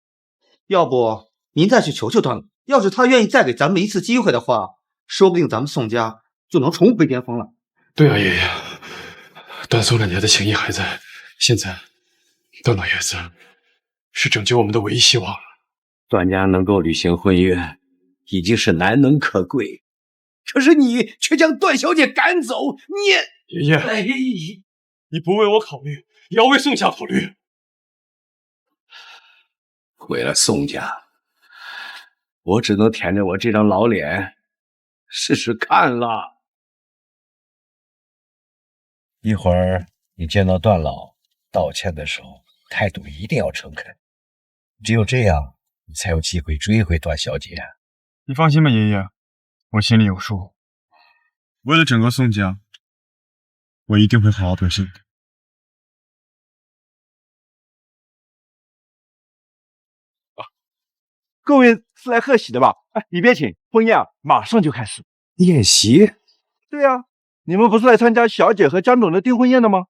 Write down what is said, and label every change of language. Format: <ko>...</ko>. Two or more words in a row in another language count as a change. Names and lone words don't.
<zh>要不您再去求求段老，要是他願意再給咱們一次機會的話，說不定咱們宋家就能重回巔峰了。對啊，爺爺， 段宋两家的情谊還在，現在段老爺子是拯救我們的唯一希望了。段家能夠履行婚約，已經是難能可貴。可是你卻將段小姐趕走，你爺爺，你不為我考慮，也要為宋家考慮。為了宋家，我只能舔着我這張老臉試試看了。一會兒你見到段老道歉的時候，態度一定要誠懇，只有這樣，你才有機會追回段小姐。你放心吧，爺爺，我心裡有數。為了整個宋家，我一定會好好表現的。各位是來贺喜的吧？哎，里边請，婚宴马上就開始。宴席？對啊，你們不是來參加小姐和江總的訂婚宴的嗎？</zh>